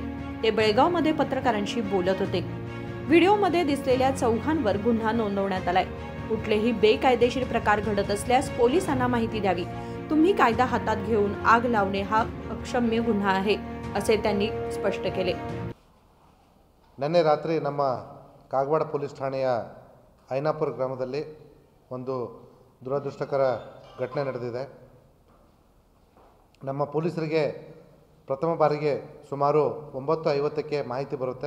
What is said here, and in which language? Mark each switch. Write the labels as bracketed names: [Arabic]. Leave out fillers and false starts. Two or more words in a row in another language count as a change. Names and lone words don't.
[Marathi] ते बेळगावमध्ये पत्रकारांशी बोलत होते. व्हिडिओमध्ये दिसलेल्या 4 गुन्हा नोंदवण्यात आलाय. कुठलेही बेकायदेशीर प्रकार घडत असल्यास पोलिसांना माहिती द्यावी. तुम्ही कायदा हातात घेऊन आग लावणे हा अक्षम्य गुन्हा आहे, असे त्यांनी स्पष्ट केले. [Kannada] ನಿನ್ನೆ ರಾತ್ರಿ ನಮ್ಮ ಕಾಗವಾಡ ಪೊಲೀಸ್ ಠಾಣೆಯ ಐನಾಪುರ ಗ್ರಾಮದಲ್ಲಿ ಒಂದು ದುರದೃಷ್ಟಕರ ಘಟನೆ ನಡೆದಿದೆ. ನಮ್ಮ ಪೊಲೀಸರಿಗೆ ಪ್ರಥಮ ಬಾರಿಗೆ ಸುಮಾರು 9:50ಕ್ಕೆ ಮಾಹಿತಿ ಬರುತ್ತೆ.